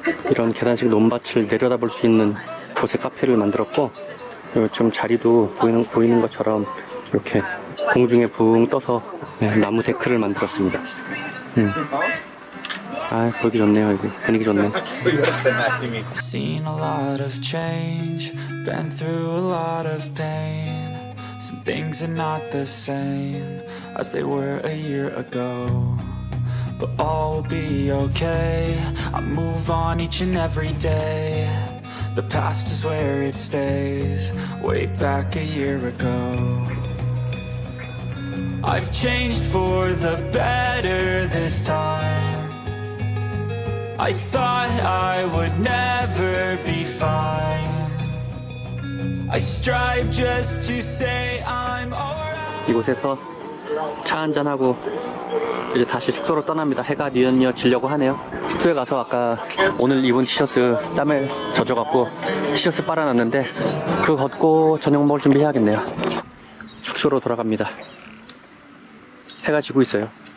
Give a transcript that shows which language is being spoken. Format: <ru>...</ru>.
<ko>이런 계단식 논밭을 내려다볼 수 있는 곳에 카페를 만들었고, 좀 자리도 보이는 것처럼 이렇게 공중에 붕 떠서 나무 데크를 만들었습니다. 아, 보기 좋네요, 여기. 분위기 좋네.</ko> <en>Seen a lot of change, been through a lot of pain. Some things are not the same as they were a year ago. But all will be okay, I move on each and every day. The past is where it stays, way back a year ago. I've changed for the better this time. I thought I would never be fine. I strive just to say I'm alright.</en> <ko>이곳에서 차 한잔하고 이제 다시 숙소로 떠납니다. 해가 뉘엿뉘엿지려고 하네요. 숙소에 가서 아까 오늘 입은 티셔츠 땀에 젖어갖고 티셔츠 빨아놨는데 그거 걷고 저녁 먹을 준비해야겠네요. 숙소로 돌아갑니다. 해가 지고 있어요.</ko>